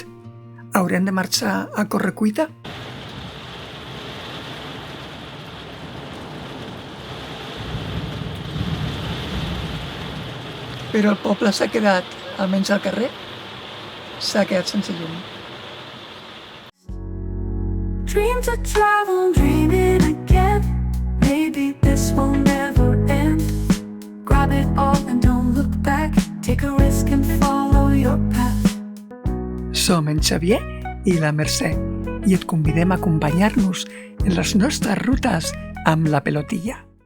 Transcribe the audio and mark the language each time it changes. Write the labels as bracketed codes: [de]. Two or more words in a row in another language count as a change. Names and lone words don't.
[ca] Haurem de marxar a correcuita? Però el poble s'ha quedat, almenys al carrer, s'ha quedat sense llum. [en] Dreams of travel, dreaming again. Maybe this will never end. Grab it all and don't look back. Take a risk and follow your path. [ca] Som en Xavier i la Mercè i et convidem a acompanyar-nos en les nostres rutes amb la pelotilla.